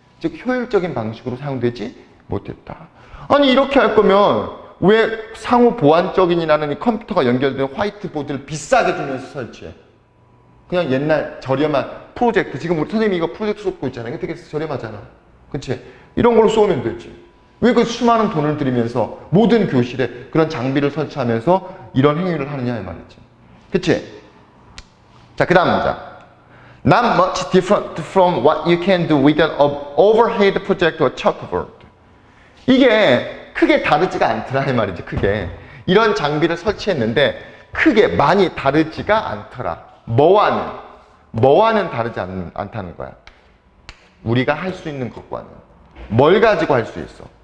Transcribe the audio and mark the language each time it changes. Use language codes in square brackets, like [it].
[ko] 즉 효율적인 방식으로 사용되지 못했다. 아니 이렇게 할 거면 왜 상호 보완적인이라는 이 컴퓨터가 연결된 화이트보드를 비싸게 주면서 설치해? 그냥 옛날 저렴한 프로젝트, 지금 우리 선생님이 이거 프로젝트 쏟고 있잖아요. 되게 저렴하잖아. 그치? 이런 걸로 쏘면 되지. 왜 그 수많은 돈을 들이면서 모든 교실에 그런 장비를 설치하면서 이런 행위를 하느냐 이 말이지. 그치? 자, 그 다음 문장. [en] Not much different from what you can do with an overhead projector or chalkboard. [ko] 이게 크게 다르지가 않더라 이 말이지. 크게 이런 장비를 설치했는데 크게 많이 다르지가 않더라. 뭐와는 다르지 않다는 거야. 우리가 할 수 있는 것과는 뭘 가지고 할 수 있어?